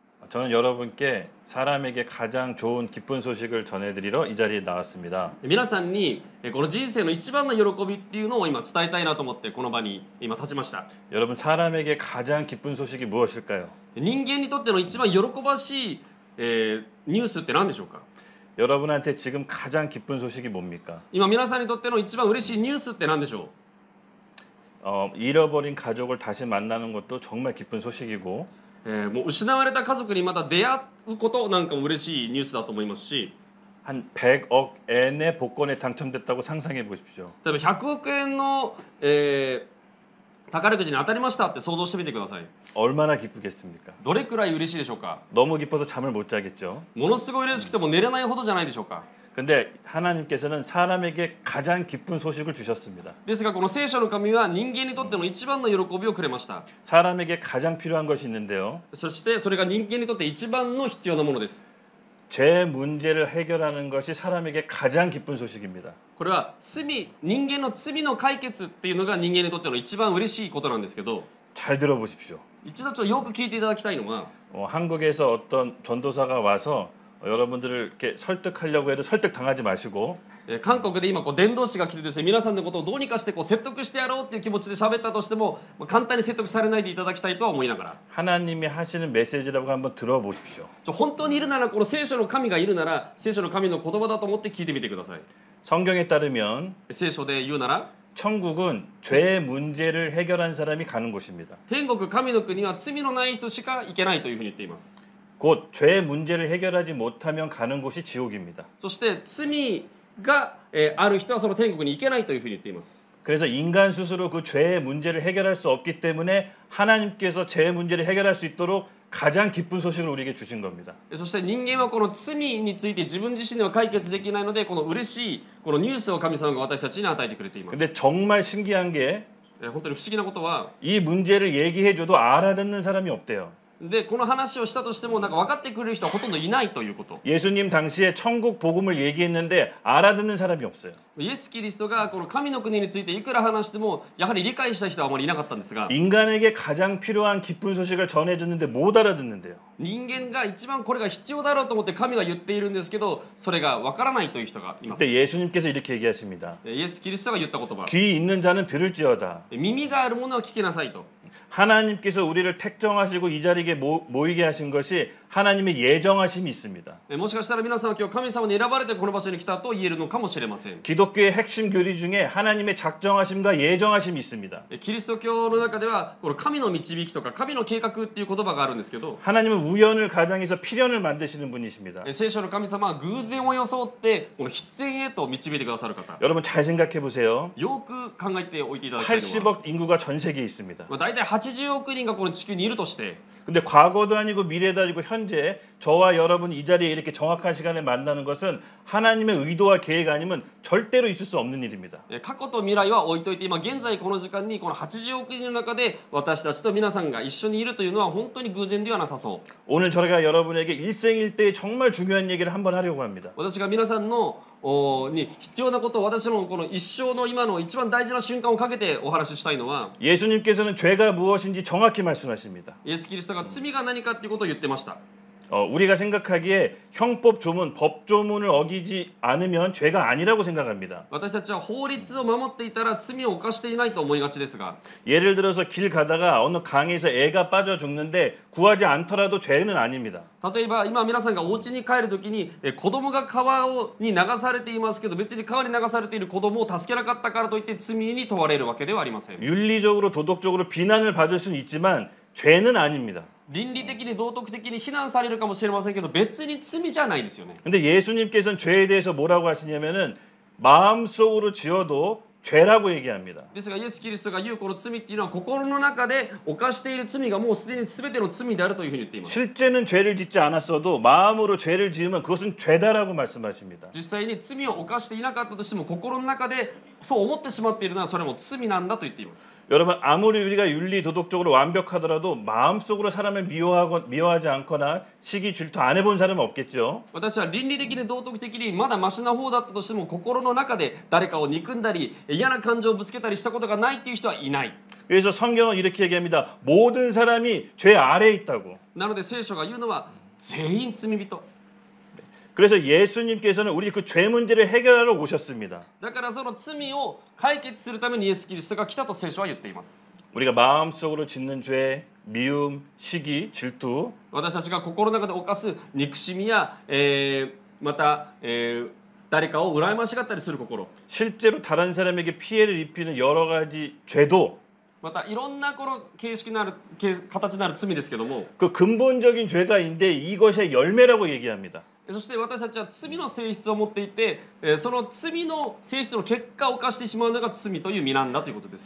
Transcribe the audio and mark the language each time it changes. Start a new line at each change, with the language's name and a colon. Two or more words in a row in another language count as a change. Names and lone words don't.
Korean: 저는 여러분께 사람에게 가장 좋은 기쁜 소식을 전해드리러 이 자리에 나왔습니다.
Japanese: 皆さんにこの人生の一番の喜びっていうのを今伝えたいなと思ってこの場に今立ちました。
Korean: 여러분 사람에게 가장 기쁜 소식이 무엇일까요?
Japanese: 人間にとっての一番喜ばしい、ニュースって何でしょうか？
Korean: 여러분한테 지금 가장 기쁜 소식이 뭡니까?
Japanese: 今皆さんにとっての一番嬉しいニュースって何でしょう？
Korean: 잃어버린 가족을 다시 만나는 것도 정말 기쁜 소식이고
Japanese: もう失われた家族にまた出会うことなんかも嬉しいニュースだと思いますし、
Korean: 한 100억 엔의 복권에 당첨됐다고 상상해 보십시오.
Japanese: 例えば100億円の、宝くじに当たりましたって想像してみてください。
Korean: 얼마나 기쁘겠습니까?
Japanese: どれくらい嬉しいでしょうか？
Korean: 너무 기뻐서 잠을 못 자겠죠.
Japanese: ものすごい嬉しくても寝れないほどじゃないでしょうか？
Korean: 근데 하나님께서는 사람에게 가장 기쁜 소식을 주셨습니다.
Japanese: ですがこの聖書の神は人間にとっての一番の喜びをくれました。
Korean: 사람에게 가장 필요한 것이 있는데요.
Japanese: そしてそれが人間にとって一番の必要なものです。
Korean: 죄 문제를 해결하는 것이 사람에게 가장 기쁜 소식입니다.
Japanese: これは人間の罪の解決っていうのが人間にとっての一番嬉しいことなんですけど、
Korean: 잘 들어보십시오.
Japanese: 一度ちょっとよく聞いていただきたいのは、
Korean: 한국에서 어떤 전도사가 와서 여러분들을 이렇게 설득하려고 해도 설득당하지 마시고
Japanese: 韓国で今伝道師が来てですね、皆さんのことをどうにかして説得してやろうっていう気持ちで喋ったとしても、簡単に説得されないでいただきたいとは思いながら、
Korean: 하나님이 하시는 메시지라고 한번 들어보십시오.
Japanese: 本当にいるならこの聖書の神がいるなら聖書の神の言葉だと思って聞いてみてください。
Korean: 성경에 따르면
Japanese: 聖書で言うなら
Korean: 천국은 죄 문제를 해결한 사람이 가는 곳입니다.
Japanese: 天国神の国は罪のない人しか行けないというふうに言っています。
Korean: 곧 죄 문제를 해결하지 못하면 가는 곳이 지옥입니다.
Japanese: そして罪がある人はその天国に行けないというふうに言っています。
Korean: 그래서 인간 스스로 그 죄의 문제를 해결할 수 없기 때문에 하나님께서 죄 문제를 해결할 수 있도록 가장 기쁜 소식을 우리에게 주신 겁니다.
Japanese: そして人間はこの罪について自分自身では解決できないので、この嬉しいこのニュースを神様が私たちに与えてくれています。
Korean: 근데 정말 신기한 게 이
Japanese: 本当に不思議なことは、
Korean: 문제를 얘기해줘도 알아듣는 사람이 없대요.
Japanese: でこの話をしたとしてもなんか分かってくれる人はほとんどいないということ。
Korean: 예수님 당시에 천국 복음을 얘기했는데 알아듣는 사람이 없어요.
Japanese: イエス・キリストがこの神の国についていくら話してもやはり理解した人はあまりいなかったんですが、
Korean: 인간에게 가장 필요한 기쁜 소식을 전해줬는데 못 알아듣는데요.
Japanese: 人間が一番これが必要だろうと思って神が言っているんですけど、それが分からないという人がいます。
Korean: 그때 예수님께서 이렇게 얘기하십니다.
Japanese: イエス・キリストが言った言葉、
Korean: 귀 있는 자는 들을지어다.
Japanese: 耳があるものは聞きなさいと。
Korean: 하나님께서 우리를 택정하시고 이 자리에 모이게 하신 것이 하나님의 예정하심이 있습니다.
Japanese: もしかしたら皆さんは今日神様に選ばれてこの場所に来たと言えるのかもしれません。
Korean: 기독교의 핵심 교리 중에 하나님의 작정하심과 예정하심이 있습니다.
Japanese: キリスト教の中ではこの神の導きとか神の計画っていう言葉があるんですけど、
Korean: 하나님은 우연을 가장해서 필연을 만드시는 분이십니다.
Japanese: 聖書の神様は偶然を装ってこの必然へと導いてくださる方。
Korean: 여러분 잘 생각해 보세요.
Japanese: よく考えておいていただきたいのは、
Korean: 80억 인구가 전 세계에 있습니다.
Japanese: 大体80億人がこの地球にいるとして、
Korean: 근데 과거도 아니고 미래도 아니고 현재 저와 여러분 이 자리에 이렇게 정확한 시간에 만나는 것은 하나님의 의도와 계획 아니면 절대로 있을 수 없는 일입니다.
Japanese: 過去と未来は置いといて今現在この時間にこの80億人の中で私たちと皆さんが一緒にいるというのは本当に偶然ではなさそう。
Korean: 오늘 저희가 여러분에게 일생일대의 정말 중요한 얘기를 한번 하려고 합니다.
Japanese: 私が皆さんのに必要なことを私のこの一生の今の一番大事な瞬間をかけてお話ししたいのは、
Korean: 예수님께서는 죄가 무엇인지 정확히 말씀하십니다.
Japanese: イエス・キリストが罪が何かっていうことを言ってました。
Korean: 우리가 생각하기에 형법 조문, 법 조문을 어기지 않으면 죄가 아니라고 생각합니다.
Japanese: 私たちは法律を守っていたら罪を犯していないと思いがちですが、
Korean: 예를 들어서 길 가다가 어느 강에서 애가 빠져 죽는데 구하지 않더라도 죄는 아닙니다.
Japanese: 例えば今皆さんがお家に帰るときに子供が川に流されていますけど、別に川に流されている子供を助けなかったからといって罪に問われるわけではありません。
Korean: 윤리적으로 도덕적으로 비난을 받을 수는 있지만 죄는 아닙니다.
Japanese: 倫理的に道徳的に非難されるかもしれませんけど、別に罪じゃないですよね。
Korean: 근데 예수님께서는 죄에 대해서 뭐라고 하시냐면은 마음속으로 지어도 죄라고 얘기합니다.
Japanese: ですがイエス・キリストが言うこの罪っていうのは心の中で犯している罪がもうすでに全ての罪であるというふうに言っています。
Korean: 실제는 죄를 짓지 않았어도 마음으로 죄를 지으면 그것은 죄다라고 말씀하십니다.
Japanese: 実際に罪を犯していなかったとしても心の中でそう思ってしまっているのはそれも罪なんだと言っています。
Korean: 여러분 아무리 우리가 윤리 도덕적으로 완벽하더라도 마음속으로 사람을 미워하지 않거나 시기 질투 안 해본 사람은 없겠죠.
Japanese: 私は倫理的に道徳的にまだマシな方だったとしても心の中で誰かを憎んだり嫌な感情をぶつけたりしたことがないっていう人はいない。
Korean: 그래서 성경은 이렇게 얘기합니다. 모든 사람이 죄 아래에 있다고.
Japanese: なので聖書が言うのは全員罪人
Korean: 그래서 예수님께서는 우리 그 죄 문제를 해결하러 오셨습니다.
Japanese: だからその罪を解決するためにイエス・キリストが来たと聖書は言っています
Korean: 우리가 마음속으로 짓는 죄, 미움, 시기, 질투
Japanese: 私たちが心の中で犯す憎しみや、また、誰かを羨ましがったりする心
Korean: 실제로 다른 사람에게 피해를 입히는 여러 가지 죄도
Japanese: またいろんなこの形式なる形なる罪ですけども
Korean: 그 근본적인 죄가 있는데 이것의 열매라고 얘기합니다.
Japanese: そして私たちは罪の性質を持っていてその罪の性質の結果を犯してしまうのが罪という身なんだということです